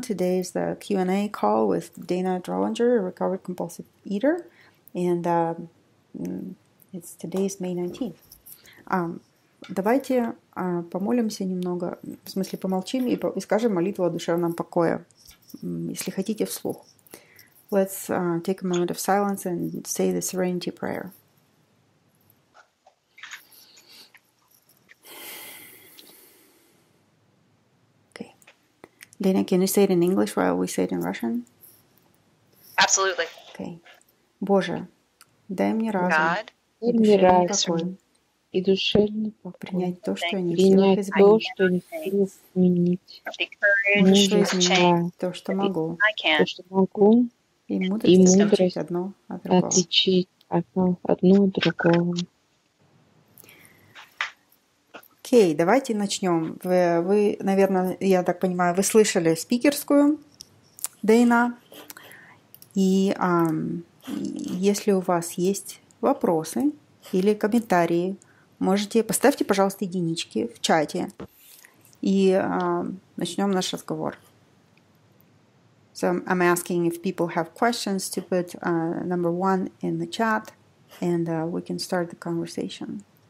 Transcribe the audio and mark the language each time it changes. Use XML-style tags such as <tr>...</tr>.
<en>Today is the Q&A call with Дэйна Д, a recovered compulsive eater. And today's May 19th.</en> <ru>Давайте помолимся немного, в смысле помолчим и скажем молитву о душевном покое, если хотите вслух.</ru> <en>Let's take a moment of silence and say the serenity prayer. Okay. Дэйна, can you say it in English while we say it in Russian? Absolutely.</en> <ru>Okay. Боже, дай мне разум</ru> <en>God,</en> <ru>и душевный покой. И душевный покой. Принять то, что я не в силах Принять то, изменить. что не в силах изменить.</ru> <en>the courage</en> <ru>Мужество</ru> <en>to</en> <ru>изменить</ru> <en>change</en> <ru>то, что могу.</ru> <en>I can.</en> <ru>То, что могу, И и мудрость мудрость отличить одно от другого. отличить одно от другого. Окей, давайте начнем. Вы, наверное, я так понимаю, вы слышали спикерскую Дэйна. И если у вас есть вопросы или комментарии, поставьте, пожалуйста, единички в чате. И начнем наш разговор.</ru> <en>So I'm asking if people have questions to put number 1 in the chat, and we can start the conversation.</en>